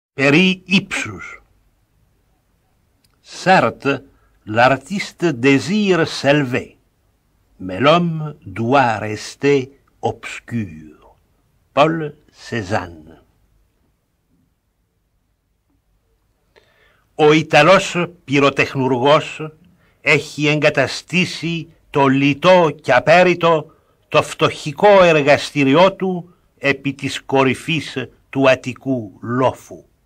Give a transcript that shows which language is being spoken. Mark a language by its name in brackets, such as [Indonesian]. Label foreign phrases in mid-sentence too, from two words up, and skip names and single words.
[Greek] Περί ύψους. [French] Certes, l'artiste désire s'élever, mais l'homme doit rester obscur. Paul Cézanne. [Greek] Ο Ιταλός πυροτεχνουργός έχει εγκαταστήσει το λιτό και απέριτο το φτωχικό εργαστήριό του επί της κορυφής του Αττικού λόφου.